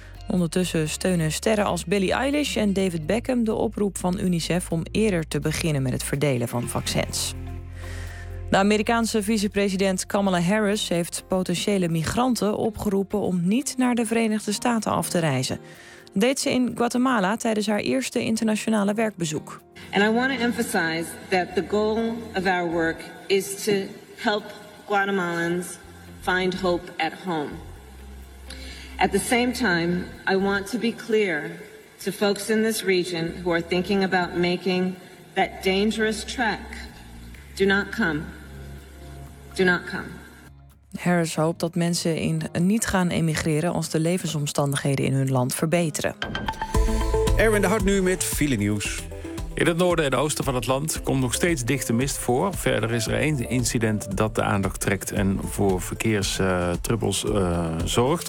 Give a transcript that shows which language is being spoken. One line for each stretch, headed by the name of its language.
Dutch: Ondertussen steunen sterren als Billie Eilish en David Beckham de oproep van UNICEF om eerder te beginnen met het verdelen van vaccins. De Amerikaanse vicepresident Kamala Harris heeft potentiële migranten opgeroepen om niet naar de Verenigde Staten af te reizen. Dat deed ze in Guatemala tijdens haar eerste internationale werkbezoek.
English: And I want to emphasize that the goal of our work is to help Guatemalans find hope at home. At the same time, I want to be clear to folks in this region who are thinking about making that dangerous trek. Do not come. Do not come.
Dutch: Harris hoopt dat mensen niet gaan emigreren als de levensomstandigheden in hun land verbeteren. Erwin de Hart nu met file nieuws. In het noorden en oosten van het land komt nog steeds dichte mist voor. Verder is er één incident dat de aandacht trekt en voor verkeerstrubbels zorgt.